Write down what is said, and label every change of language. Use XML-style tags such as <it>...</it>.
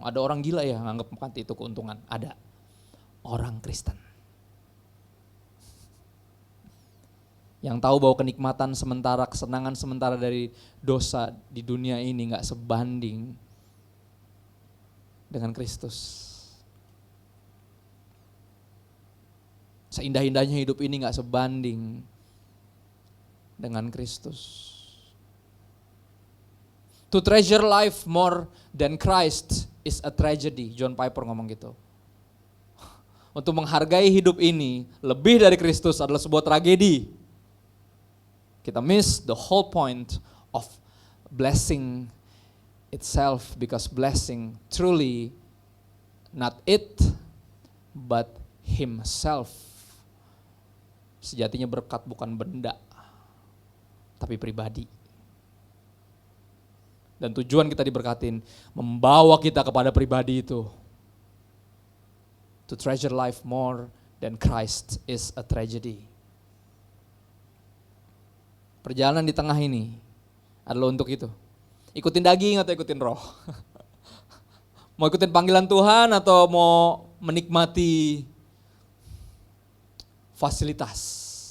<id>Ada orang gila ya nganggap mati itu keuntungan. Ada orang Kristen yang tahu bahwa kenikmatan sementara, kesenangan sementara dari dosa di dunia ini gak sebanding dengan Kristus. Seindah-indahnya hidup ini gak sebanding dengan Kristus.</id> <en>To treasure life more than Christ is a tragedy.</en> <id>John Piper ngomong gitu. Untuk menghargai hidup ini lebih dari Kristus adalah sebuah tragedi. Kita</id> <en>miss the whole point of blessing itself, because blessing truly not it but himself.</en> <id>Sejatinya berkat bukan benda tapi pribadi. Dan tujuan kita diberkatin membawa kita kepada pribadi itu.</id> <en>To treasure life more than Christ is a tragedy.</en> <id>Perjalanan di tengah ini adalah untuk itu. Ikutin daging atau ikutin roh? Mau ikutin panggilan Tuhan atau mau menikmati fasilitas?</id>